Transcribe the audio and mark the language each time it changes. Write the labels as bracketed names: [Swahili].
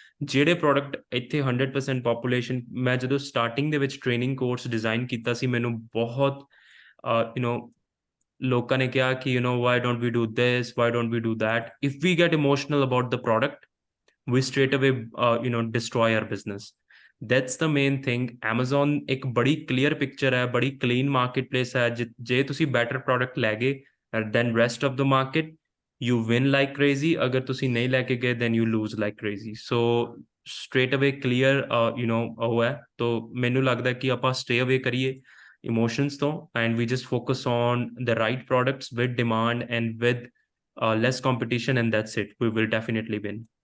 [Punjabi] ਜਿਹੜੇ ਪ੍ਰੋਡਕਟ ਇੱਥੇ 100% ਪੋਪੂਲੇਸ਼ਨ, ਮੈਂ ਜਦੋਂ ਸਟਾਰਟਿੰਗ ਦੇ ਵਿੱਚ ਟ੍ਰੇਨਿੰਗ ਕੋਰਸ ਡਿਜ਼ਾਈਨ ਕੀਤਾ ਸੀ, ਮੈਨੂੰ ਬਹੁਤ ਲੋਕਾਂ ਨੇ ਕਿਹਾ ਕਿ [English] why don't we do this, why don't we do that? If we get emotional about the product, we straight away destroy our business। That's the main thing। [Punjabi] Amazon ਇੱਕ ਬੜੀ [English] clear picture [Punjabi] ਹੈ, ਬੜੀ [English] clean marketplace [Punjabi] ਹੈ। ਜੇ ਤੁਸੀਂ [English] better product [Punjabi] ਲੈ ਗਏ [English] then rest of the market you win like crazy। [Punjabi] ਅਗਰ ਤੁਸੀਂ ਨਹੀਂ ਲੈ ਕੇ ਗਏ [English] then you lose like crazy। So straight away clear [Punjabi] ਉਹ ਹੈ। ਤਾਂ ਮੈਨੂੰ ਲੱਗਦਾ ਕਿ ਆਪਾਂ [English] stay away [Punjabi] ਕਰੀਏ [English] emotions [Punjabi] ਤੋਂ [English] and we just focus on the right products with demand and with less competition, and that's it, we will definitely win।